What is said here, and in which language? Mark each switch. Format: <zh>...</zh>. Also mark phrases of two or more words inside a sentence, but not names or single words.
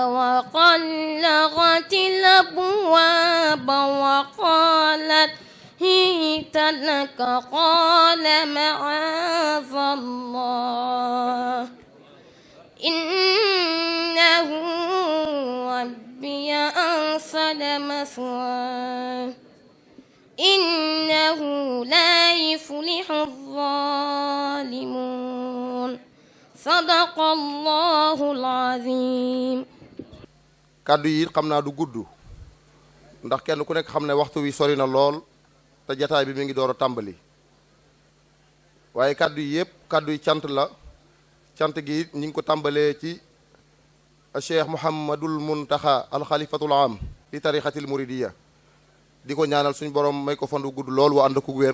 <ar>وقلغت الأبواب وقالت هئت لك قال معاذ الله إنه ربي أحسن مثواه إنه لا يفلح الظالمون. صدق الله العظيم.</ar> <wo>kàddu yi xam naa du gudd ndax kenn ku nekk xam ne waxtu wi sori na lool te jataay bi mi ngi door a tàmbali waaye kàddu yi yëpp kàddu yi cant la cant gi ñi ngi ko tàmbalee ci Cheikh Mouhamadul Muntaxa</wo> <ar>الخليفة العام للطريقة المريدية</ar> <wo>di ko ñaanal suñu borom may ko fandu gudd lool wa ànd ko wér</wo>